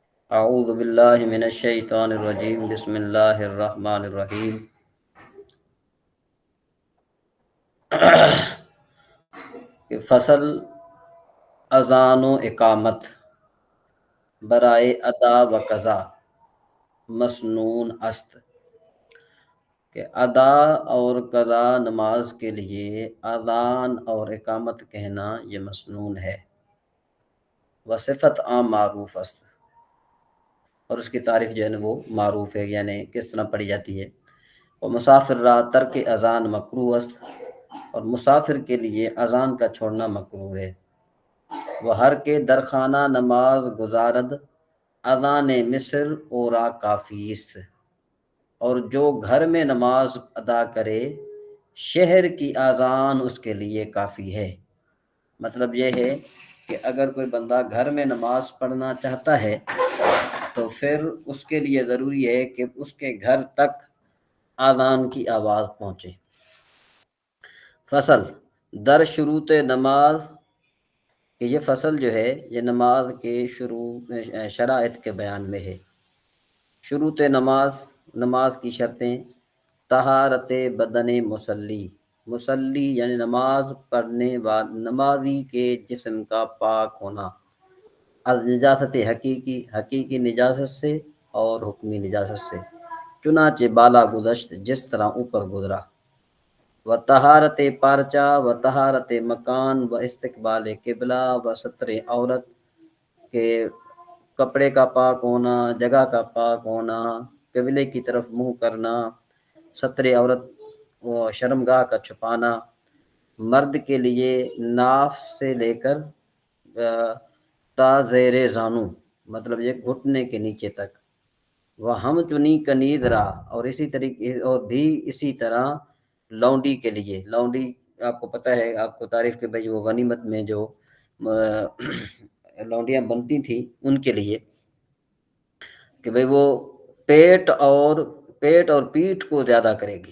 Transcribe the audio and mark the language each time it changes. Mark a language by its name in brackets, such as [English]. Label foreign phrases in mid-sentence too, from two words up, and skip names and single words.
[Arabic] اعوذ باللہ من الشیطان الرجیم بسم اللہ الرحمن الرحیم [Persian] فصل اذان و اقامت برائے ادا و قضا مسنون است [Urdu] کہ ادا اور قضا نماز کے لیے اذان اور اقامت کہنا یہ مسنون ہے۔ [Persian] وصفت عام معروف است، [Urdu] اور اس کی تعریف جو ہے نا وہ معروف ہے، یعنی کس طرح پڑھی جاتی ہے۔ وہ [Persian] مسافر را ترک اذان مکروہ است، [Urdu] اور مسافر کے لیے اذان کا چھوڑنا مکروہ ہے۔ وہ [Persian] ہر کے درخانہ نماز گزارد اذان مصر اورا کافی است، [Urdu] اور جو گھر میں نماز ادا کرے شہر کی اذان اس کے لیے کافی ہے۔ مطلب یہ ہے کہ اگر کوئی بندہ گھر میں نماز پڑھنا چاہتا ہے تو پھر اس کے لیے ضروری ہے کہ اس کے گھر تک اذان کی آواز پہنچے۔ [Persian] فصل در شروط نماز، [Urdu] کہ یہ فصل جو ہے یہ نماز کے شرائط کے بیان میں ہے۔ [Persian] شروط نماز، [Urdu] نماز کی شرطیں: [Persian] طہارت بدن مصلی، [Urdu] مصلی یعنی نماز پڑھنے نمازی کے جسم کا پاک ہونا، [Persian] از نجاست حقیقی، [Urdu] حقیقی نجاست سے اور حکمی نجاست سے، [Persian] چنانچہ بالا گذشت [Urdu] جس طرح اوپر گزرا۔ [Persian] و طہارت پارچہ و طہارت مکان و استقبال قبلہ و ستر عورت، [Urdu] کے کپڑے کا پاک ہونا، جگہ کا پاک ہونا، قبلے کی طرف منہ کرنا، ستر عورت و شرمگاہ کا چھپانا، مرد کے لیے ناف سے لے کر [Persian] تا زیر زانو، [Urdu] مطلب یہ گھٹنے کے نیچے تک۔ وہ ہم چنی کنید را، اور اسی طریقے اور بھی اسی طرح لونڈی کے لیے، لونڈی آپ کو پتہ ہے، آپ کو تعریف کہ بھائی وہ غنیمت میں جو لونڈیاں بنتی تھیں ان کے لیے، کہ بھئی وہ پیٹ اور پیٹھ کو زیادہ کرے گی۔